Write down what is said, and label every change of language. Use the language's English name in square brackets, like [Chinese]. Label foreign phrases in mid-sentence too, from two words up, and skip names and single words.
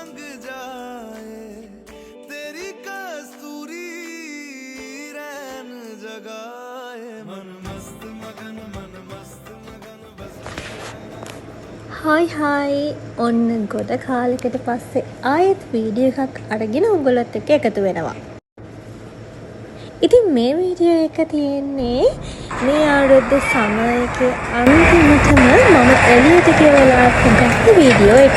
[Hindi] जाए तेरी कस्तूरी रैन जगाए मन मस्त मगन बस [Sinhala] හායි ඔන්න ගොඩ කාලෙකට පස්සේ ආයෙත් වීඩියෝ එකක් අරගෙන උගලත් එක්ක එකතු වෙනවා. ඉතින් මේ වීඩියෝ එක තියෙන්නේ මේ අවුරුද්ද සමයකේ අන්තිමටම මම එළියට ගිය වෙලාවට ගත්ත වීඩියෝ එකක්.